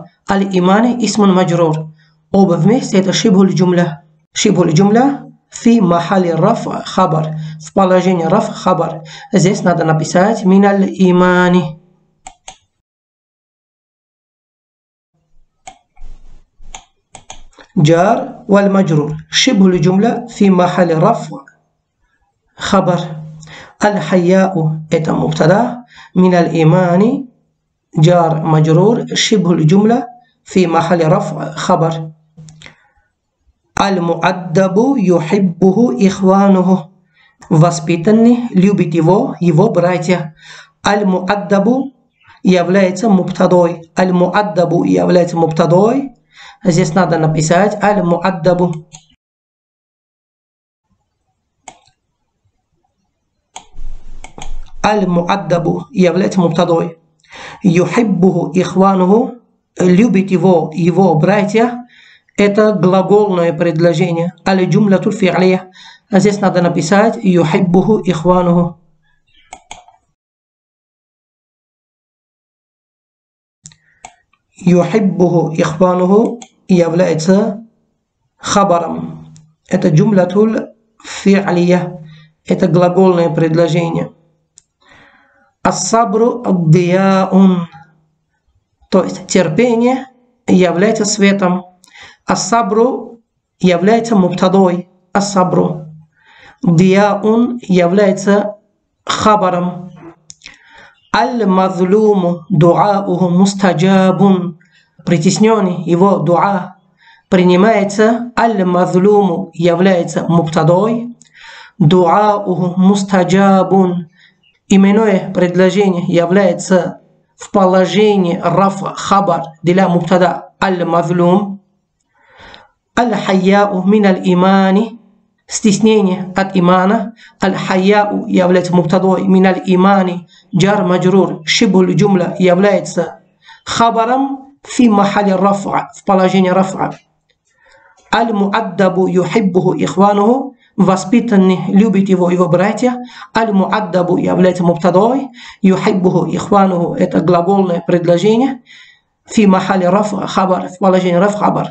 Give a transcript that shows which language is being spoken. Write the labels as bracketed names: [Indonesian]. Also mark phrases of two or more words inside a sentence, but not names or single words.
[Arabic] الإيمان اسم مجرور. [Russian] Оба вместе это [Arabic] شبه الجملة. شبه الجملة في محل رفع خبر. [Russian] В положении [Arabic] رفع خبر. [Russian] Здесь надо написать [Arabic] من الإيمان. جار والمجرور شبه الجملة في محل رفع خبر. الحياء это مبتدا من الإيمان جار مجرور شبه الجملة في محل رفع خبر. المؤدب يحبه إخوانه. [Russian] Воспитанный любит его братья. Аль-муаддабу является мубтадой. Аль-муаддабу является мубтадой. Здесь надо написать аль-муаддабу. Аль-муаддабу является мубтадой. [Arabic] يحبه إخوانه, [Russian] любит его братья. Это глагольное предложение. [Arabic] الجملة الفعلية. [Russian] Здесь надо написать [Arabic] يحبه إخوانه. يحبه إخوانه [Russian] является хабаром. Это [Arabic] الجملة الفعلية. [Russian] Это глагольное предложение. [Arabic] الصبر ضياء, [Russian] то есть терпение является светом. Ас-сабру является мубтадой. Ас-сабру. Дияун является хабаром. [Arabic] المظلوم دعاؤه مستجاب. [Russian] Притесненный, его дуа принимается. Аль-мазлуму является мубтадой. [Arabic] دعاؤه مستجاب. [Russian] Именное предложение является в положении [Arabic] رفع خبر [Russian] для [Arabic] مبتدأ المظلوم. الحياء من الإيمان, [Russian] стеснение от имана. Аль-хайяу является мубтадой, [Arabic] من الإيمان جار مجرور شبه الجملة [Russian] является хабаром [Arabic] في محل رفع, [Russian] в положении рафа. [Arabic] المؤدب يحبه إخوانه, [Russian] воспитанный любит его братья. Аль-муаддабу является мубтадой, [Arabic] يحبه إخوانه [Russian] это глагольное предложение. [Arabic] في محل رفع خبر, [Russian] в положении [Arabic] رفع خبر.